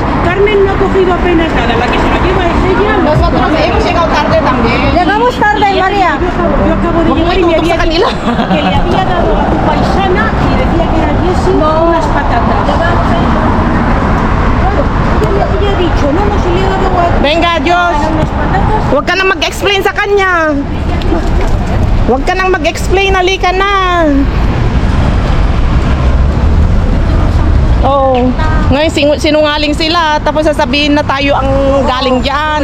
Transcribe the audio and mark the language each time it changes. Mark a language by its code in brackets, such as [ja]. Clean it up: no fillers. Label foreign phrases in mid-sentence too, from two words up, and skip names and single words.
[es] Carmen no ha cogido apenas nada, la que se lo lleva es ella. Nosotros hemos llegado tarde también. Llegamos tarde, María. Yo acabo de llegar y me había dicho que le había dado a tu paisana y decía que era Jessie unas patatas. Ella ha dicho, no se le ha dado Venga, [tl] Diyos. [es] unas patatas. [tl] Huwag ka nang mag-explain sa kanya. Huwag ka nang mag-explain, halika na. Ngayon sinungaling sila, tapos sasabihin na tayo ang galing dyan.